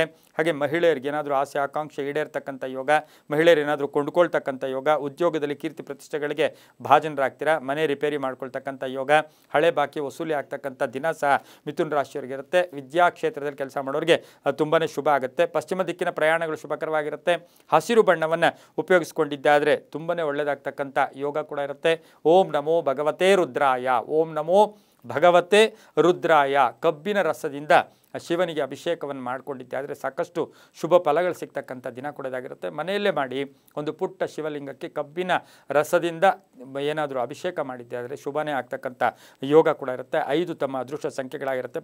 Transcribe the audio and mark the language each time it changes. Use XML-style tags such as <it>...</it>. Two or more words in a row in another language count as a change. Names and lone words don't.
<kn>ಹಾಗೆ ಮಹಿಳೆಯರಿಗೆ ಏನಾದರೂ ಆಸೆ ಆಕಾಂಕ್ಷೆ ಈಡೇರ್ತಕ್ಕಂಥ ಯೋಗ, ಮಹಿಳೆಯರು ಏನಾದರೂ ಕೊಂಡ್ಕೊಳ್ತಕ್ಕಂಥ ಯೋಗ, ಉದ್ಯೋಗದಲ್ಲಿ ಕೀರ್ತಿ ಪ್ರತಿಷ್ಠೆಗಳಿಗೆ ಭಾಜನರಾಗ್ತೀರಾ, ಮನೆ ರಿಪೇರಿ ಮಾಡ್ಕೊಳ್ತಕ್ಕಂಥ ಯೋಗ, ಹಳೆ ಬಾಕಿ ವಸೂಲಿ ಆಗ್ತಕ್ಕಂಥ ದಿನ ಸಹ ಮಿಥುನ ರಾಶಿಯವರಿಗಿರುತ್ತೆ. ವಿದ್ಯಾಕ್ಷೇತ್ರದಲ್ಲಿ ಕೆಲಸ ಮಾಡೋರಿಗೆ ತುಂಬಾ ಶುಭ ಆಗುತ್ತೆ. ಪಶ್ಚಿಮ ದಿಕ್ಕಿನ ಪ್ರಯಾಣಗಳು ಶುಭಕರವಾಗಿರುತ್ತೆ. ಹಸಿರು ಬಣ್ಣವನ್ನು ಉಪಯೋಗಿಸ್ಕೊಂಡಿದ್ದಾದರೆ ತುಂಬಾ ಒಳ್ಳೆಯದಾಗ್ತಕ್ಕಂಥ ಯೋಗ ಕೂಡ ಇರುತ್ತೆ.</kn> <sa>ಓಂ ನಮೋ ಭಗವತೆ ರುದ್ರಾಯ. ಓಂ ನಮೋ ಭಗವತೆ ರುದ್ರಾಯ.</sa> <kn>ಕಬ್ಬಿನ ರಸದಿಂದ ಶಿವನಿಗೆ ಅಭಿಷೇಕವನ್ನು ಮಾಡಿಕೊಂಡಿದ್ದೆ ಆದರೆ ಸಾಕಷ್ಟು ಶುಭ ಫಲಗಳು ಸಿಗ್ತಕ್ಕಂಥ ದಿನ ಕೊಡೋದಾಗಿರುತ್ತೆ. ಮನೆಯಲ್ಲೇ ಮಾಡಿ ಒಂದು ಪುಟ್ಟ ಶಿವಲಿಂಗಕ್ಕೆ ಕಬ್ಬಿನ ರಸದಿಂದ ಏನಾದರೂ ಅಭಿಷೇಕ ಮಾಡಿದ್ದೆ ಆದರೆ ಶುಭನೇ ಆಗ್ತಕ್ಕಂಥ ಯೋಗ ಕೂಡ ಇರುತ್ತೆ. 5 ತಮ್ಮ ಅದೃಷ್ಟ ಸಂಖ್ಯೆಗಳಾಗಿರುತ್ತೆ.</kn>